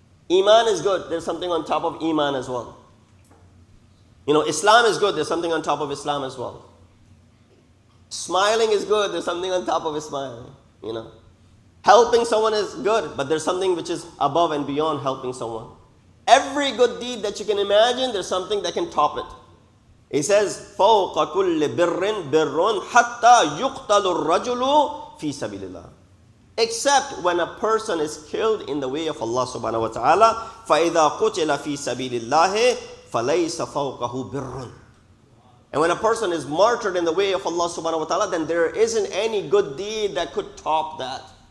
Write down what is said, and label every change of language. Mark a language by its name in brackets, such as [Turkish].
[English] Iman is good, there's something on top of Iman as well. Islam is good, there's something on top of Islam as well. Smiling is good, there's something on top of his smiling. Helping someone is good, but there's something which is above and beyond helping someone. Every good deed that you can imagine, there's something that can top it. He says, [Arabic] فَوْقَ كُلِّ بِرٍّ بِرٌّ حَتَّى يُقْتَلُ الرَّجُلُ فِي سَبِيلِ اللَّهِ. [English] Except when a person is killed in the way of Allah subhanahu wa ta'ala, [Arabic] فَإِذَا قُتِلَ فِي سَبِيلِ اللَّهِ فَلَيْسَ فَوْقَهُ بِرٌّ. [English] And when a person is martyred in the way of Allah subhanahu wa ta'ala, then there isn't any good deed that could top that.